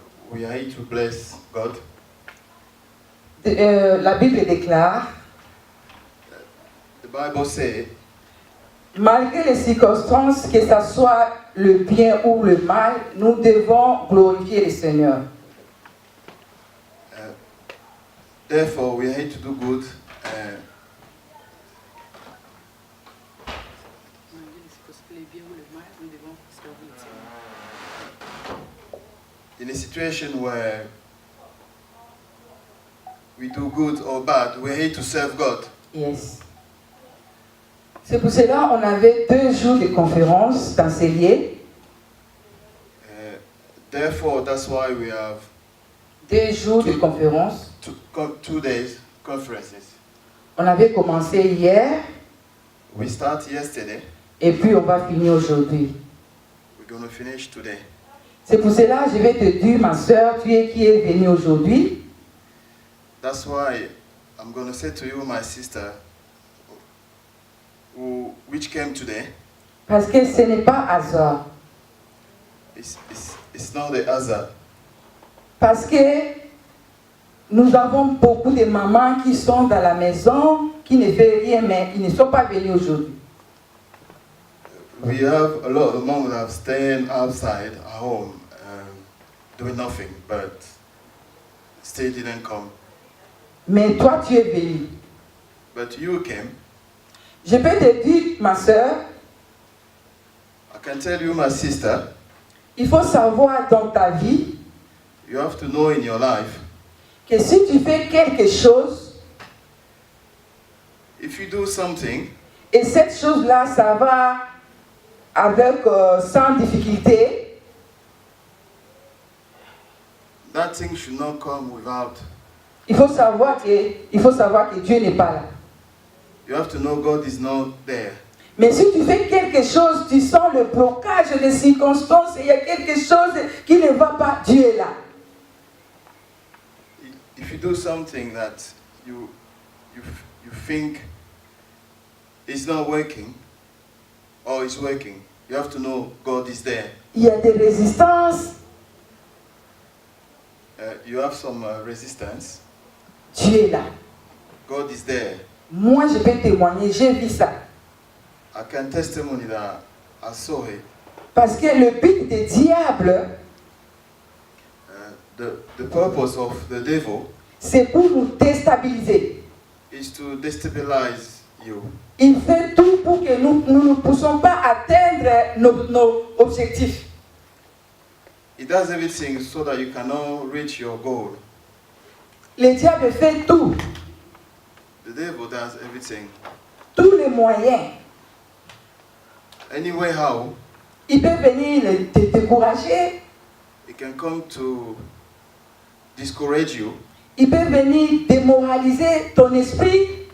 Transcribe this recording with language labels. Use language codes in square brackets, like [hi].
[en] We are here to bless God. [fr] La Bible déclare, [en] The Bible says, [fr] malgré les circonstances, que ce soit le bien ou le mal, nous devons glorifier le Seigneur. [en] therefore we are here to do good. In a situation where we do good or bad, we're here to serve God. Yes. [fr] C'est pour cela qu'on avait 2 jours de conférence dans ces lieux. [en] Therefore, that's why we have [fr] 2 jours de conférence. [en] 2 days conferences. [fr] On avait commencé hier [en] We start yesterday. [fr] et puis on va finir aujourd'hui. [en] We're going to finish today. [fr] C'est pour cela que je vais te dire, ma soeur, tu es qui est venue aujourd'hui. [en] That's why I'm going to say to you, my sister, which came today, [fr] Parce que ce n'est pas hasard. [en] it's not the hazard. [fr] Parce que nous avons beaucoup de mamans qui sont dans la maison, qui ne font rien, mais ils ne sont pas venus aujourd'hui. [en] We have a lot of moms that have stayed outside at home, doing nothing, but still didn't come. [fr] Mais toi, tu es venu. [en] But you came. [fr] Je peux te dire, ma soeur, [en] I can tell you, my sister, [fr] il faut savoir dans ta vie [en] you have to know in your life, [fr] que si tu fais quelque chose, [en] if you do something, [fr] et cette chose-là, ça va avec sans difficulté, [en] that thing should not come without. [fr] il faut savoir que Dieu n'est pas là. [en] You have to know God is not there. [fr] Mais si tu fais quelque chose, tu sens le blocage des circonstances, il y a quelque chose qui ne va pas, Dieu est là. [en] If you do something that you think is not working or is working, you have to know God is there. [fr] Il y a des résistances, [en] You have some resistance. [fr] Dieu est là. [en] God is there. [fr] Moi, je peux témoigner, j'ai vu ça. [en] I can testimony that I saw it. [fr] Parce que le but des diables, [en] The purpose of the devil [fr] c'est pour nous déstabiliser. [en] is to destabilize you. [fr] Il fait tout pour que nous ne puissions pas atteindre nos objectifs. [en] He does everything so that you cannot reach your goal. [fr] Le diable fait tout, [en] The devil does everything. [fr] tous les moyens. [en] Any way how, [fr] Il peut venir te décourager, [en] it can come to discourage you. [fr] il peut venir démoraliser ton esprit.